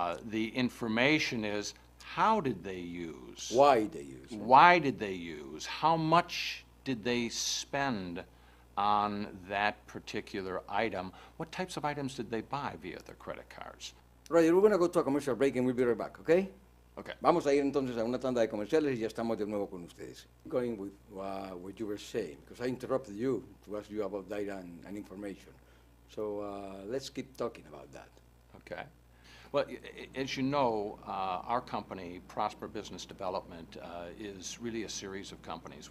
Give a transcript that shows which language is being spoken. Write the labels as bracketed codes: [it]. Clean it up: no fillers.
[en] The information is, how did they use? Why they use it? Why did they use? How much did they spend on that particular item? What types of items did they buy via their creded cards? Roger, we're going to go to a commercial break and we'll be right back, okay? Okay. [es] Vamos a ir entonces a una tanda de comerciales y ya estamos de nuevo con ustedes. [en] Going with what you were saying, because I interrupted you to ask you about data and information. So let's keep talking about that. Okay. Well, as you know, our company, Prosper Business Development, is really a series of companies.